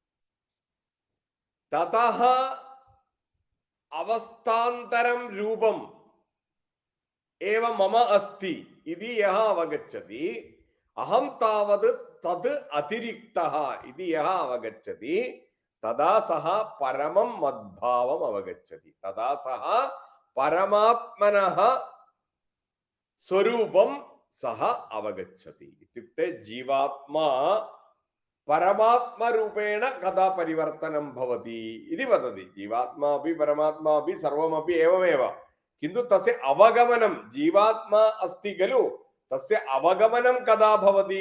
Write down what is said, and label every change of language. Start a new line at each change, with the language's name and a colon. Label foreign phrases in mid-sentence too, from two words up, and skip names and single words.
Sanskrit: തതഃ അവസ്ഥാന്തരം രൂപം ഏവ മമ അസ്തി ഇതി യഃ അവഗച്ഛതി അഹം താവത് തത് അതിരിക്തഃ ഇതി യഃ അവഗച്ഛതി തദാ സഹ പരമം മദ്ഭാവം അവഗച്ഛതി. തദാ സഹ പരമാത്മനഃ स्वरूपं सः अवगच्छति। इत्युक्ते जीवात्मा परमात्मरूपेण कदा परिवर्तनं भवति इति वदति। जीवात्मा अपि परमात्मा अपि सर्वमपि एवमेव, किन्तु तस्य अवगमनं, जीवात्मा अस्ति खलु, तस्य अवगमनं कदा भवति?